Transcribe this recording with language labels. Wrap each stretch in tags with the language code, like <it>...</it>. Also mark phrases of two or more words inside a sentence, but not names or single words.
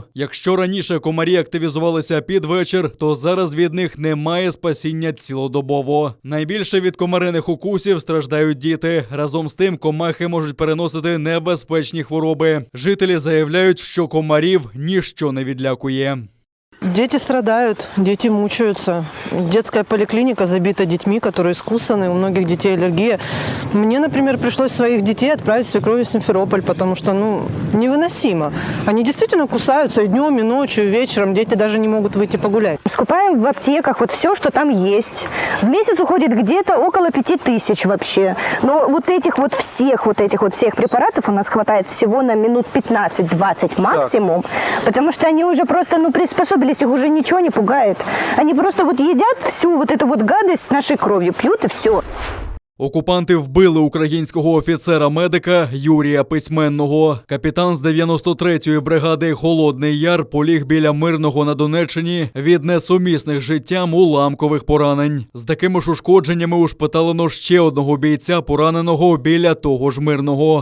<uk>Якщо раніше комарі активізувалися під вечір, то зараз від них немає спасіння цілодобово. Найбільше від комариних укусів страждають діти. Разом з тим комахи можуть переносити небезпечні хвороби. Жителі заявляють, що комарів ніщо не відлякує.</uk> <ru>Дети страдают, дети мучаются. Детская поликлиника забита детьми, которые искусаны, у многих детей аллергия. Мне, например, пришлось своих детей отправить с свекровью в Симферополь, потому что, невыносимо. Они действительно кусаются и днем, и ночью, и вечером. Дети даже не могут выйти погулять. Скупаем в аптеках вот все, что там есть. В месяц уходит где-то около 5000 вообще. Но вот этих всех препаратов у нас хватает всего на минут 15-20 максимум, потому что они уже просто, приспособились, их уже ничего не пугает. Они просто едят всю эту гадость с нашей кровью, пьют и все.</ru> <uk>Окупанти вбили українського офіцера-медика Юрія Письменного. Капітан з 93-ї бригади «Холодний Яр» поліг біля Мирного на Донеччині від несумісних з життям уламкових поранень. З такими ж ушкодженнями ушпиталено ще одного бійця, пораненого біля того ж Мирного.</uk>